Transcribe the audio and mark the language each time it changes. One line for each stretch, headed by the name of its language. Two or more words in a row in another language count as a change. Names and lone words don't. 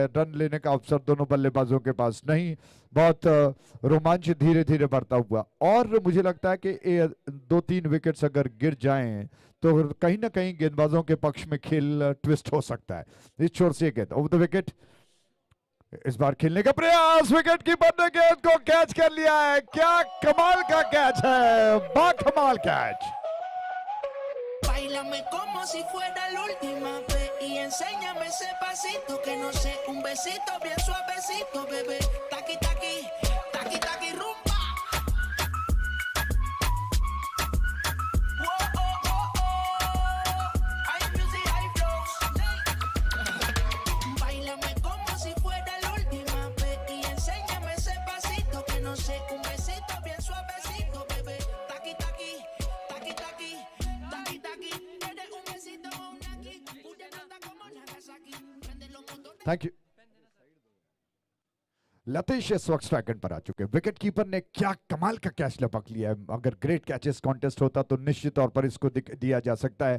Hindi: रन लेने का अवसर दोनों बल्लेबाजों के पास नहीं। बहुत रोमांच धीरे धीरे बढ़ता हुआ और मुझे लगता है कि 2-3 विकेट्स अगर गिर जाएं तो कहीं ना कहीं गेंदबाजों के पक्ष में खेल ट्विस्ट हो सकता है। इस छोर से गेंद
English: over the wicket,
Hindi: इस बार खेलने का प्रयास,
English: wicket keeper
Hindi: ने गेंद को कैच कर लिया है। क्या कमाल का कैच है, बाकमाल कैच।
Spanish: Báilame como si fuera la última vez y enséñame ese pasito que no sé, un besito bien suavecito, bebé. Taqui taqui, taqui taqui rumba. Whoa, oh, oh, oh. Hay music, hay flows. Báilame como si fuera la última vez y enséñame ese pasito que no sé, un besito bien suavecito, bebé. Taqui taqui, taqui taqui.
English: thank you.
Hindi: लतीश इस वक्त
English: strike end
Hindi: पर आ चुके हैं।
English: wicket keeper
Hindi: ने क्या कमाल का कैच लपक लिया है। अगर
English: great catches contest
Hindi: होता तो निश्चित तौर पर इसको दिया जा सकता है।